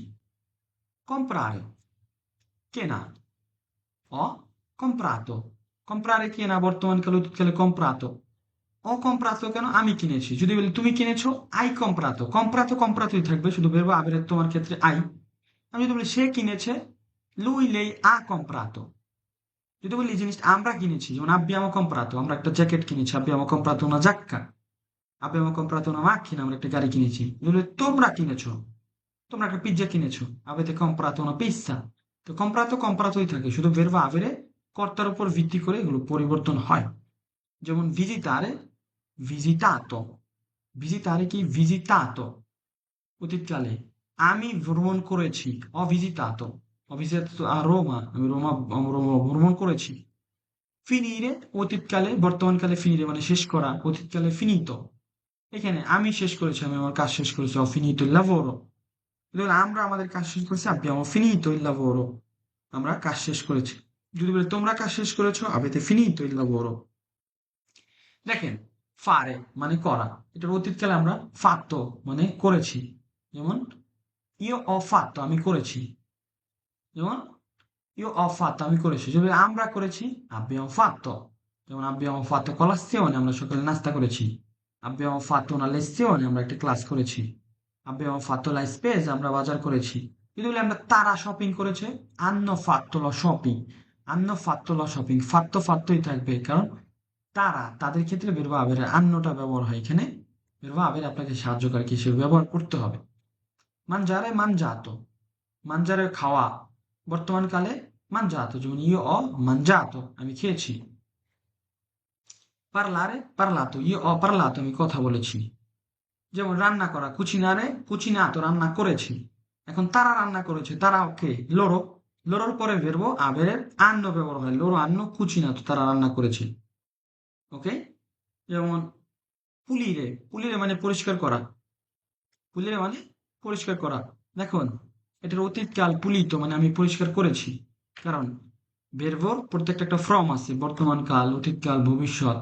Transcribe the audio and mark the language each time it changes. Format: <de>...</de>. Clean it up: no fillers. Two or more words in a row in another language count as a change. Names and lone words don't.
<bn>কম্প্রারে, কেনা,</bn> <it>ho comprato,</it> <bn>কম্প্রারে কেনা, বর্তমানকালে অতীতকালে কম্প্রাতো।</bn> <it>ho comprato</it> <bn>কেন? আমি কিনেছি। যদি বলি তুমি কিনেছো,</bn> <it>hai comprato, comprato</it> <bn>কম্প্রাতোই থাকবে, শুধু</bn> <it>verbo avere</it> <bn>তোমার ক্ষেত্রে আই। আমি যদি বলি সে কিনেছে,</bn> <it>lui lei ha comprato.</it> <bn>যদি বলি এই জিনিসটা আমরা কিনেছি, যেমন</bn> <it>abbiamo comprato,</it> <bn>আমরা একটা জ্যাকেট কিনেছি,</bn> <it>abbiamo comprato una giacca। abbiamo comprato una macchina,</it> <bn>আমরা একটা গাড়ি কিনেছি। বলে তোমরা কিনেছো, তোমরা একটা পিজ্জা কিনেছো,</bn> <it>avete comprato una pizza।</it> <bn>তো comprato compratoই থাকে, শুধু</bn> <it>verbo avere</it> <bn>কর্তার উপর ভিত্তি করে এগুলো পরিবর্তন হয়। যেমন</bn> <it>visitare, visitato, visitare</it> <bn>কি visitato, অতীতকালে আমি ভ্রমণ করেছি,</bn> <it>ho visitato, ho visitato a Roma,</it> <bn>আমি রোমা ভ্রমণ করেছি। ফিনিরে অতীতকালে, বর্তমানকালে ফিনিরে মানে শেষ করা, অতীতকালে ফিনিতো। এখানে আমি শেষ করেছি, আমি আমার কাজ শেষ করেছি,</bn> <it>ho finito il lavoro।</it> <bn>ধরুন আমরা আমাদের কাজ শেষ করেছি,</bn> <it>abbiamo finito il lavoro,</it> <bn>আমরা কাজ শেষ করেছি। যদি বলে তোমরা কাজ শেষ করেছো,</bn> <it>avete finito il lavoro।</it> <bn>দেখেন, ফারে মানে করা, এটার অতীতকালে আমরা fatto মানে করেছি।</bn> <it>যেমন io ho fatto,</it> <bn>আমি করেছি।</bn> <it>যেমন io ho fatto,</it> <bn>আমি করেছি। যদি আমরা করেছি,</bn> <it>abbiamo fatto। যেমন abbiamo fatto colazione,</it> <bn>আমরা সকালে নাস্তা করেছি।</bn> <it>abbiamo fatto una lezione,</it> <bn>আমরা একটা ক্লাস করেছি।</bn> <it>abbiamo fatto la spesa,</it> <bn>আমরা বাজার করেছি। যদি বলি আমরা তারা শপিং করেছে,</bn> <it>hanno fatto lo shopping, hanno fatto lo shopping, fatto fattoই</it> <bn>থাকবে, কারণ তারা, তাদের ক্ষেত্রে</bn> <it>verbo avere hannoটা</it> <bn>ব্যবহার হয়। এখানে</bn> <it>verbo avere</it> <bn>আপনাকে সাহায্যকারী হিসেবে ব্যবহার করতে হবে।</bn> <it>mangiare, mangiato, mangiare খাওয়া, বর্তমানকালে mangiato, যেমন io ho mangiato,</it> <bn>আমি খেয়েছি।</bn> <it>parlare, parlato, io ho parlato,</it> <bn>আমি কথা বলেছি। যেমন রান্না করা,</bn> <it>cucinare, cucinato,</it> <bn>রান্না করেছি। এখন তারা রান্না করেছে, তারা ওকে loro, loroর পরে</bn> <it>verbo avere hanno</it> <bn>ব্যবহার হয়,</bn> <it>loro hanno cucinato,</it> <bn>তারা রান্না করেছে। ওকে, যেমন pulire, pulire মানে পরিষ্কার করা, pulire মানে পরিষ্কার করা। দেখুন, এটার অতীতকাল পুলিত মানে আমি পরিষ্কার করেছি, কারণ verbo প্রত্যেকটা একটা ফর্ম আছে, বর্তমান কাল, অতীতকাল, ভবিষ্যৎ।</bn>